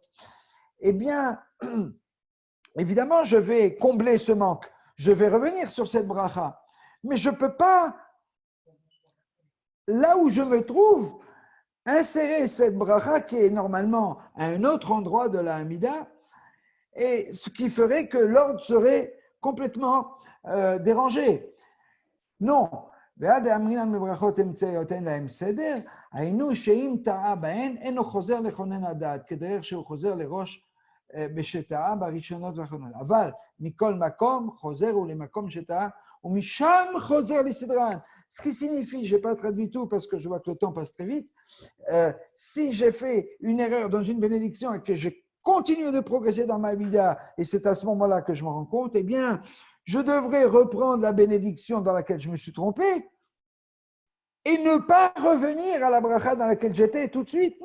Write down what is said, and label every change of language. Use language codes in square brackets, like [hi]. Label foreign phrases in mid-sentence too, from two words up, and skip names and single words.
[fr] Eh bien, évidemment, je vais combler ce manque, je vais revenir sur cette bracha, mais je ne peux pas, là où je me trouve, insérer cette bracha qui est normalement à un autre endroit de la Hamida, et ce qui ferait que l'ordre serait complètement dérangé. Non. [he] היינו שאם טעה בהן, אינו חוזר לכונן הדעת, כדרך שהוא חוזר לראש בשטעה בראשונות והאחרונות. אבל מכל מקום חוזר הוא למקום שטעה, ומשם חוזר לסדרן. [fr] Ce qui signifie, je n'ai pas traduit tout parce que je vois que le temps passe très vite, si j'ai fait une erreur dans une bénédiction et que je continue de progresser dans ma vida, et c'est à ce moment-là que je me rends compte, eh bien, je devrais reprendre la bénédiction dans laquelle je me suis trompé et ne pas revenir à la bracha dans laquelle j'étais tout de suite.